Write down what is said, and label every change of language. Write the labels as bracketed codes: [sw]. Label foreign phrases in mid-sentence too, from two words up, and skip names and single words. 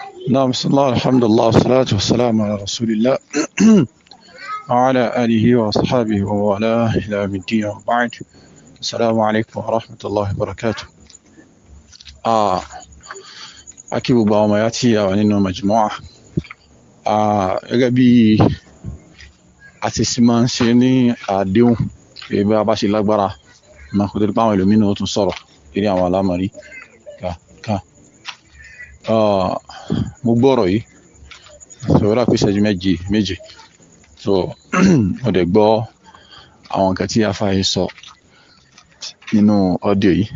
[ar] نعم، بسم الله الحمد لله والصلاة والسلام على رسول الله وعلى آله وأصحابه ووالاه إلى يوم الدين وبعد. السلام عليكم ورحمة الله وبركاته. [yo] akí gbogbo àwọn ọmọ ya tí a wà nínú majmu'a gẹ́gẹ́ bí a ti sì máa ń ṣe ní àdéhùn pé bí a bá ṣe lágbára máa kó tó di pé àwọn ẹlòmínú ó tún sọ̀rọ̀ lórí àwọn alámọ̀rí ká mo gbọ́ ọ̀rọ̀ yìí sọ̀rọ̀ lápẹ́ ìṣẹ́jú méje so mo dẹ̀ gbọ́ àwọn nǹkan tí afáyé sọ nínú ọ́díò yìí.